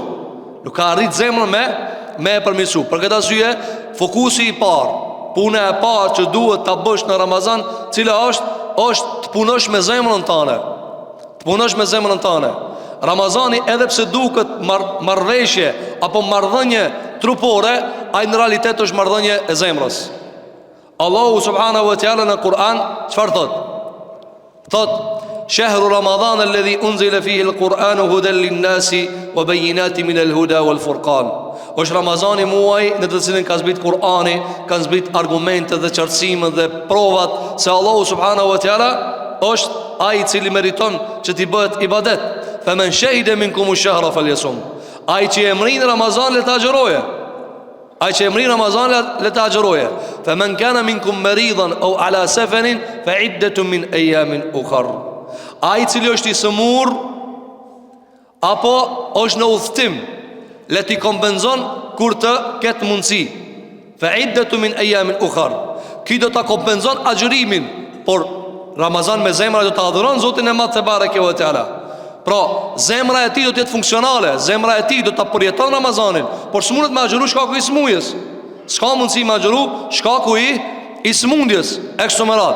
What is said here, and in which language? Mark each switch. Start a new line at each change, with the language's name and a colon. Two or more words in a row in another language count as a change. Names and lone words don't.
Albanian: Nuk ka arrit zemrën me e përmisu. Për këtë arsye, fokusi i parë, puna e parë që duhet ta bësh në Ramazan, cila është të punosh me zemrën tane. Të punosh me zemrën tane. Ramazani edhe pse duket marrëveshje apo marrëdhënie trupore, ai në realitet është marrëdhënie e zemrës. Allahu
Arabic: سبحانه وتعالى
Albanian: në Kur'an çfarë thot? Thot:
Arabic: "شهر رمضان الذي أنزل فيه القرآن هدى للناس وبينات من الهدى والفرقان."
Albanian: Është Ramazani muaj në të cilin ka zbrit Kur'ani, kanë zbrit argumente dhe qartësime dhe provat se Allahu
Arabic: سبحانه وتعالى
Albanian: është ai i cili meriton që t'i bëhet ibadet.
Arabic: فمن شهد منكم الشهر فليصمه.
Albanian: Ai që e mrin Ramazan le ta agjëroje. Ai që e mrin Ramazan le ta agjëroje.
Arabic: فمن كان منكم مريضا أو على سفر فعدة من أيام أخر.
Albanian: Ai i cili është i sëmur apo është në udhtim, le t'i kompenzon kur të ketë mundësi.
Arabic: فعدة من أيام أخر.
Albanian: Ki do ta kompenzon agjërimin, por Ramazan me zemra do ta adhuron Zotin e Madh
Arabic: تبارك وتعالى.
Albanian: Pra, zemra e ti do të jetë funksionale, zemra e ti do të përjeton Ramazanin, por s'mundet me agjëru shkaku i smundjes. S'ka mundësi me agjëru shkaku i smundjes, e kështu me radhë.